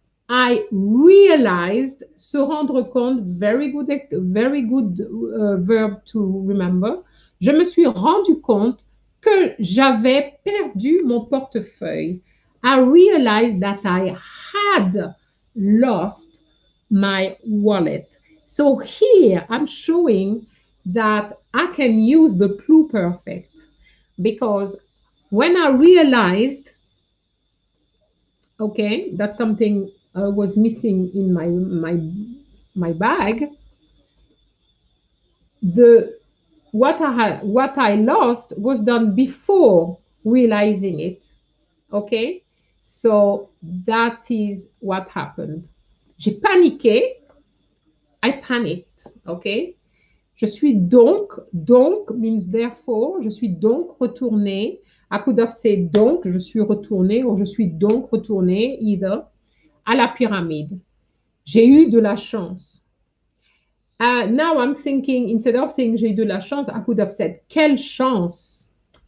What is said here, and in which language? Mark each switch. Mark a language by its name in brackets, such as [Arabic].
[English] I realized, [French] se rendre compte, [English] very good verb to remember. [French] Je me suis rendu compte que j'avais perdu mon portefeuille. [English] I realized that I had lost my wallet. So here I'm showing that I can use the pluperfect because when I realized, okay, that something was missing in my bag, what I lost was done before realizing it. Okay, so that is what happened. [French] J'ai paniqué. [English] I panicked. Okay. [French] Je suis donc [English] means therefore. [French] Je suis donc retournée. [English] I could have said [French] donc, je suis retournée, ou je suis donc retournée, [English] either, [French] à la pyramide. J'ai eu de la chance. [English] Now I'm thinking, instead of saying [French] j'ai eu de la chance, [English] I could have said [French] quelle chance.